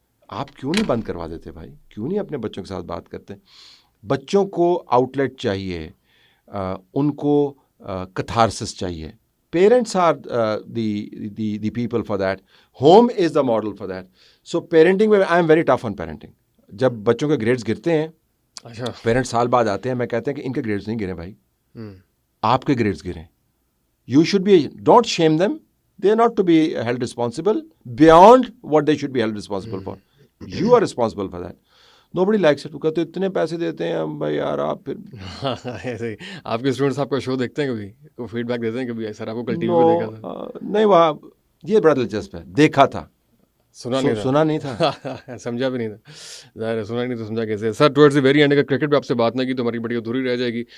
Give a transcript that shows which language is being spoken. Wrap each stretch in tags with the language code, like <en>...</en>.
<ur>آپ کیوں نہیں بند کروا دیتے بھائی؟ کیوں نہیں اپنے بچوں کے ساتھ بات کرتے؟ بچوں کو آؤٹ لیٹ چاہیے, ان کو کتھارسس چاہیے.</ur> <en>Parents are the people for that. Home is the model for that.</en> <ur>So parenting میں</ur> <en>I am very tough on parenting.</en> <ur>جب بچوں کے گریڈز گرتے ہیں, پیرنٹس سال بعد آتے ہیں, میں کہتے ہیں کہ ان کے گریڈز نہیں گرے بھائی, آپ کے grades گریں.</ur> <en>You should be, don't shame them. They are not to be held responsible beyond what they should be held responsible for. You are responsible for that. Nobody likes it.</en> <ur>وہ کہتے اتنے پیسے دیتے ہیں ہم بھائی یار. آپ پھر ایسے ہی آپ کے اسٹوڈنٹس آپ کا شو دیکھتے ہیں کبھی, کوئی فیڈ بیک دیتے ہیں کبھی سر آپ کو کل ٹی وی پہ دیکھا تھا؟ نہیں, وہاں یہ بڑا دلچسپ ہے, دیکھا تھا, سنا نہیں تھا. سمجھا بھی نہیں تھا, ظاہر ہے سنا نہیں تو سمجھا کیسے. سر</ur> <en>towards the very end</en> <ur>اگر کرکٹ پہ آپ سے بات نہ کی تو ہماری بڑی ادھوری رہ جائے گی.</ur>